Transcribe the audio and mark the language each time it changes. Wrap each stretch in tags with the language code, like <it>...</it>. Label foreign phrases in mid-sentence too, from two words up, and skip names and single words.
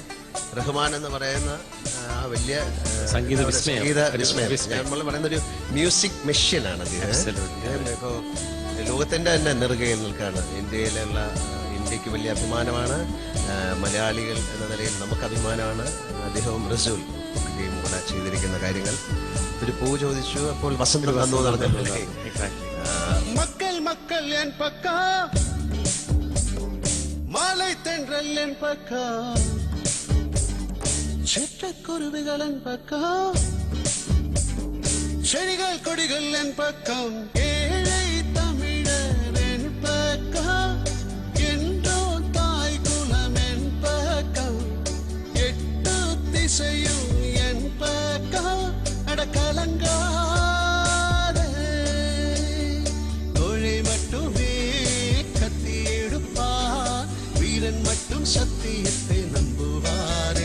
<ml>റഹ്മാൻ എന്ന് പറയുന്ന ആ വലിയ സംഗീത വിസ്മയം, നമ്മൾ പറയുന്ന ഒരു മ്യൂസിക് മെഷീനാണ് അദ്ദേഹം. ഇപ്പോൾ ലോകത്തിൻ്റെ തന്നെ നെറുകയിൽ നിൽക്കുകയാണ്. ഇന്ത്യക്ക് വലിയ അഭിമാനമാണ്. മലയാളികൾ എന്ന നിലയിൽ നമുക്ക് അഭിമാനമാണ്. അദ്ദേഹവും റസൂൽ കൂടെ ചെയ്തിരിക്കുന്ന കാര്യങ്ങൾ. ഒരു പൂ ചോദിച്ചു, അപ്പോൾ വസന്ത് വന്നു നടന്നിട്ടില്ലേ.</ml> <ta>மக்கள் என் பக்கம், மாலை தென்றல் என் பக்கம், சிட்டுக்குருவிகள் என் பக்கம், செடிகள் கொடிகள் என் பக்கம், ஏழை தமிழர் என் பக்கம், என்றோ தாய் குலம் என் பக்கம், எட்டு திசையும் என் பக்கம், அடக்கலங்கா மட்டும் சத்தியத்தை நம்புவாரே.</ta>